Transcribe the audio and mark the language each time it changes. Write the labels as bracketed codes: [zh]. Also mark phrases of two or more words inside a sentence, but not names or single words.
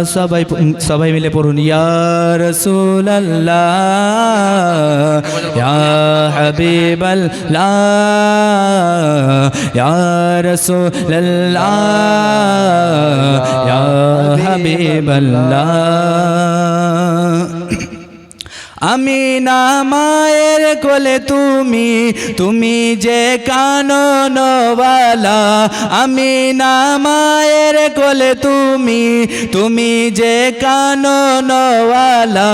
[bn] সবাই মিলে পড়ুন [ar] يا رسول الله يا حبيب الله يا رسول الله يا حبيب الله. [bn] আমিনা মায়ের কোলে তুমি, তুমি যে কাননওয়ালা। আমিনা মায়ের কোলে তুমি, তুমি যে কাননওয়ালা।